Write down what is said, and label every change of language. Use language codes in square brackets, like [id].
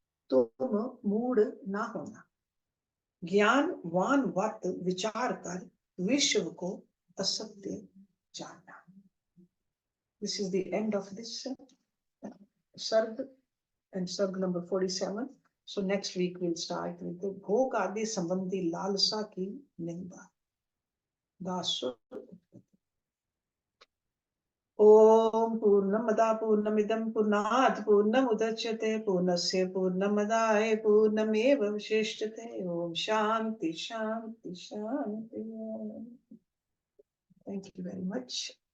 [hi] तो तुम मूढ़ ना होना, ज्ञानवान वत विचार कर विश्व को असत्य जानना। [en] This is the end of this सर्ग and सर्ग number 47. So next week we'll start with the [hi] भोग आदि संबंधी लालसा की निंदा। दासुर। [sa] ओम पूर्णमदा पूर्णमिदं पूर्णात् पूर्णमुदच्यते पूर्णस्य पूर्णमदाय पूर्णमेवावशिष्यते। ओम शांति शांति शांति। [en] Thank you very much.